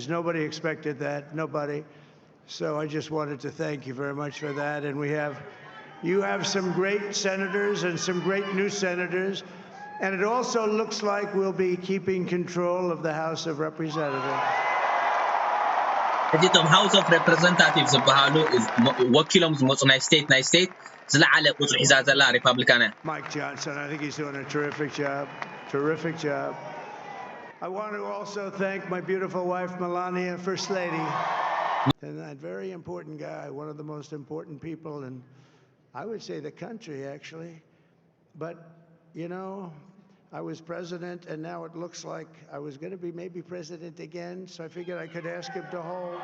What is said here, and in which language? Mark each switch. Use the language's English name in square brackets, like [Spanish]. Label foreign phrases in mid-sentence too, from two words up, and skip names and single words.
[English] Nobody expected that, nobody. So I just wanted to thank you very much for that. And you have some great senators and some great new senators. And it also looks like we'll be keeping control of the House of Representatives. The House of Representatives [Tigrinya] ወኪሎም ዝመፁ ናይ ስቴት ዝለዓለ ቁፅሪ ሒዛ ዘላ ሪፐብሊካና [English] Mike Johnson, I think he's doing a terrific job. I want to also thank my beautiful wife Melania, First Lady, and that very important guy, one of the most important people in, I would say, the country actually. But you know, I was president, and now it looks like I was going to be maybe president again, so I figured I could ask him to hold.